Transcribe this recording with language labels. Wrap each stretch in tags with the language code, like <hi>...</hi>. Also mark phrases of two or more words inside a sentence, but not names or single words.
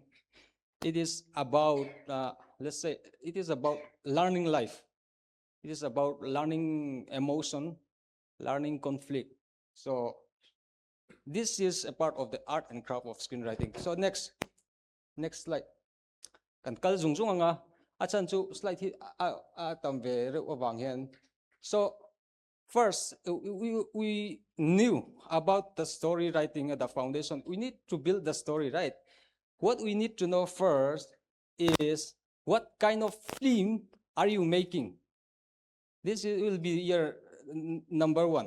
<en>It is about, let's say, it is about learning life. It is about learning emotion, learning conflict. So this is a part of the art and craft of screenwriting. So next slide.</en> <lus>Kan 𝐿𝐻𝐿𝐿𝐿 nga achan chu slide hi tam ve re wang hian.</lus> <en>So first, we knew about the story writing at the foundation. We need to build the story, right? What we need to know first is what kind of film are you making? This will be your number one.</en>